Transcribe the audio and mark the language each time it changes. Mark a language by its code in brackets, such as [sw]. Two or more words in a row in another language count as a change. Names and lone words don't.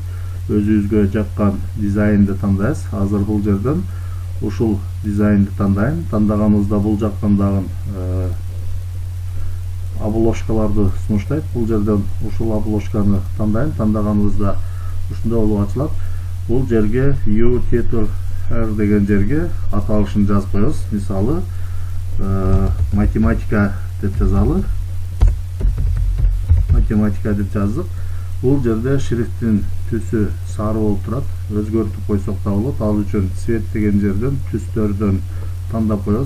[ky] Өзүбүзгө жаккан дизайнды тандайбыз. Азыр бул жерден ушул дизайнды тандайм. Тандаганыбызда бул жаккандагы обложкаларды сунуштайт. Бул жерден ушул обложканы тандайм. Тандаганыбызда ушундай болуп ачылат. Бул жерге [en] you title her [ky] деген жерге аталышын жазып коебуз. Мисалы математика деп жазалы. Математика деп жаздык. Бул жерде шрифттин түсү сары болуп турат. Өзгөртүп койсок да болот. Ал үчүн цвет деген жерден түстөрдөн тандап коебуз.